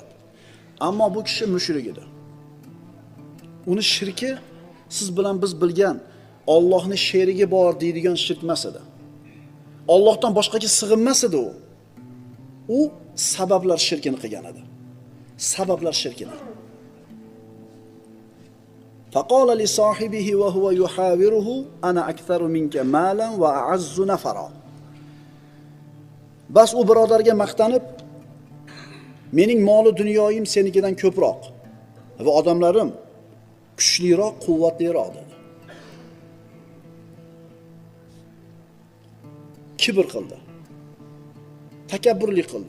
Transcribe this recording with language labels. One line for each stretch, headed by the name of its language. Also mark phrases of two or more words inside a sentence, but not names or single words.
Uzbek: Ammo bu kishi mushrik edi. Uni shirki siz bilan biz bilgan Allohning sherigi bor deydigan shirk emas edi. Allohdan boshqaga sig'inmas edi u. U sabablar shirkini qilgan edi. Sabablar shirkini.
Arabic: فقال لصاحبه وهو يحاوره أنا أكثر منك مالا وأعز نفرا.
Uzbek: Bas u birodarga maqtanib, mening moli dunyoyim senikidan ko'proq va odamlarim kuchliroq, quvvatliroq dedi. Kibr qildi. Takabburlik qildi.